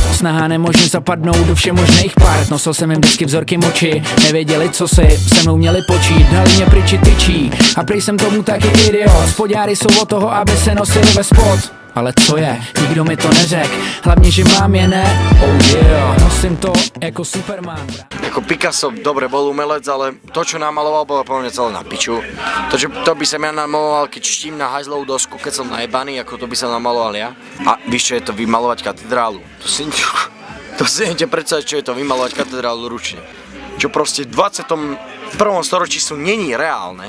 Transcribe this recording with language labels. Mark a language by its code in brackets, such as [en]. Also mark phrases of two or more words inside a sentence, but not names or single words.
[cs] Snaha nemožně zapadnout do všemožných part. Nosil jsem jim vždycky vzorky moči. Nevěděli, co si se mnou měli počít. Dali mě pryči tyčí. A prý jsem tomu taky idiot. Spodňáry jsou od toho, aby se nosili ve spod. Ale co je? Nikdo mi to neřek. Hlavně, že mám je ne. [en] Oh yeah, [cs] nosím to jako Superman. Jako Picasso, [sk] dobre, bol umelec, ale to, čo namaloval, bolo po mne celé na piču. To by som ja namaloval, keď štím na hajzlovú dosku, keď som najebaný, ako to by som namaloval ja. A víš, čo je to vymalovať katedrálu? To si neviete predstaviť, čo je to vymalovať katedrálu ručne. Čo proste v 21. storočí sú není reálne.